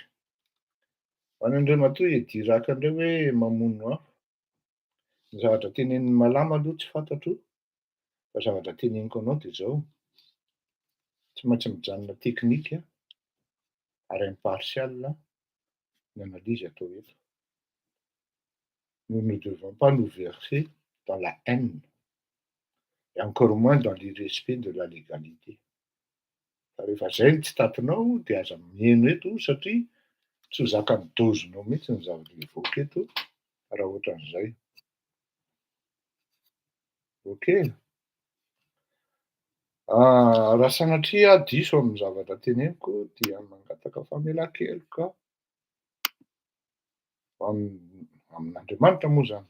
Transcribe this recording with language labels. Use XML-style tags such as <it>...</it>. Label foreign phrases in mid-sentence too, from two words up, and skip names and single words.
<mg>Ho an'ireo matoa hiadiraka an'ireo hoe mamono afo. Ny zavatra tenenin'ny malama aloha tsy fantatro, fa zavatra teneniko anao dia izao. Tsy maintsy mijanona teknika ary impartial ny analyse atao eto.</mg> <fr>Nous ne devons pas nous verser dans la haine et encore moins dans l'irrespect de la légalité.</fr> <mg>Fa rehefa izay ny tsy tatinao dia aza mihaino eto satria tsy ho zakan'ny dozinao mihitsy ny zavatra evoaka eto raha ohatran'izay. Ok. Raha sanatria diso amin'ny zavatra teneniko dia mangataka famelan-keloka amin'Andriamanitra moa zany.</mg>